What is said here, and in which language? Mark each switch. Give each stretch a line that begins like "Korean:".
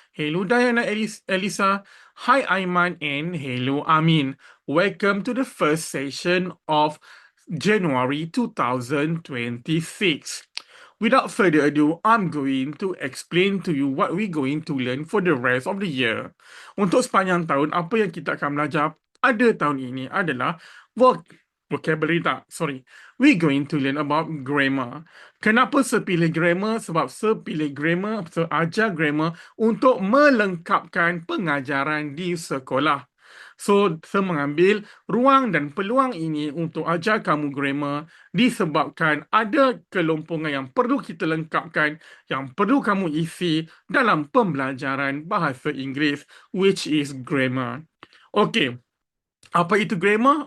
English: Hello, Diana Elisa. Hi, Aiman. And hello, Amin. Welcome to the first session of January 2026. Without further ado, I'm going to explain to you what we're going to learn for the rest of the year.
Malay: Untuk sepanjang tahun, apa yang kita akan belajar pada tahun ini adalah vocabulary tak, sorry.
English: We're going to learn about grammar.
Malay: Kenapa saya pilih grammar? Sebab saya pilih grammar, saya ajar grammar untuk melengkapkan pengajaran di sekolah. So, saya mengambil ruang dan peluang ini untuk ajar kamu grammar disebabkan ada kelompongan yang perlu kita lengkapkan, yang perlu kamu isi dalam pembelajaran bahasa Inggeris,
English: which is grammar.
Malay: Okay. Apa itu grammar?